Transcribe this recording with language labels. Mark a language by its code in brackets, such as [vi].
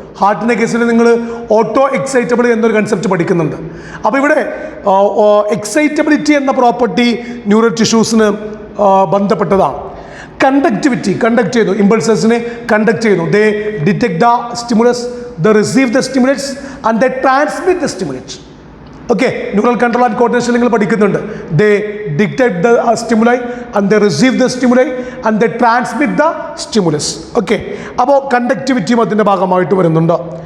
[ml] ഹാർട്ടിൻ്റെ കേസിൽ നിങ്ങൾ ഓട്ടോ എക്സൈറ്റബിൾ എന്നൊരു കൺസെപ്റ്റ് പഠിക്കുന്നുണ്ട്. അപ്പോൾ ഇവിടെ എക്സൈറ്റബിലിറ്റി എന്ന പ്രോപ്പർട്ടി ന്യൂറൽ ടിഷ്യൂസിന് ബന്ധപ്പെട്ടതാണ്. കണ്ടക്ടിവിറ്റി, കണ്ടക്ട് ചെയ്യുന്നു, ഇമ്പൾസസിനെ കണ്ടക്ട് ചെയ്യുന്നു. [en] They detect the stimulus, they receive the stimulus and they transmit the stimulus. Okay, neural control and coordination [ml] നിങ്ങൾ പഠിക്കുന്നുണ്ട്. [en] They dictate the stimuli and they receive the stimuli and they transmit the stimulus. [ml] Okay, അപ്പോൾ കണ്ടക്ടിവിറ്റിയും അതിൻ്റെ ഭാഗമായിട്ട് വരുന്നുണ്ട്.